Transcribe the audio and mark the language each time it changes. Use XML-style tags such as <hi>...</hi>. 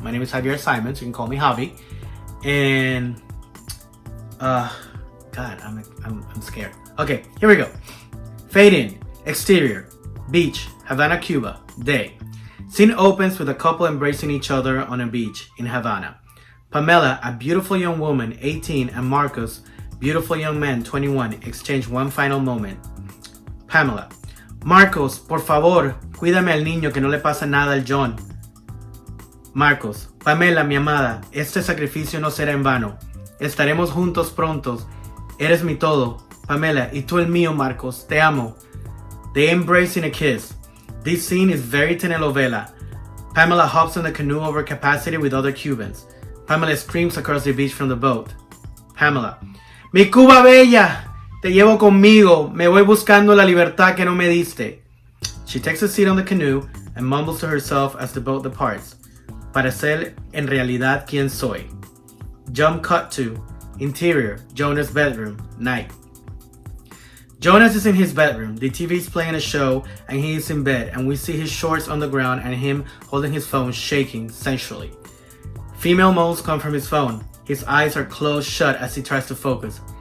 <en>My name is Javier Simons. You can call me Javi. And God, I'm scared. Okay, here we go. Fade in. Exterior. Beach. Havana, Cuba. Day. Scene opens with a couple embracing each other on a beach in Havana. Pamela, a beautiful young woman, 18, and Marcos, beautiful young man, 21, exchange one final moment. Pamela. Marcos,</en> <es>por favor, cuídame al niño que no le pasa nada al John. Marcos. Pamela, mi amada, este sacrificio no será en vano. Estaremos juntos prontos. Eres mi todo. Pamela, y tú el mío, Marcos. Te amo.</es> <en>They embrace in a kiss. This scene is very telenovela. Pamela hops on the canoe over capacity with other Cubans. Pamela screams across the beach from the boat. Pamela.</en> <es>Mi Cuba bella, te llevo conmigo. Me voy buscando la libertad que no me diste. She takes a seat on the canoe and mumbles to herself as the boat departs. Para ser en realidad quien soy.</es> <en>Jump cut to interior, Jonas' bedroom, night. Jonas is in his bedroom. The TV is playing a show and he is in bed, and we see his shorts on the ground and him holding his phone, shaking sensually. Female moans come from his phone. His eyes are closed shut as he tries to focus.</en>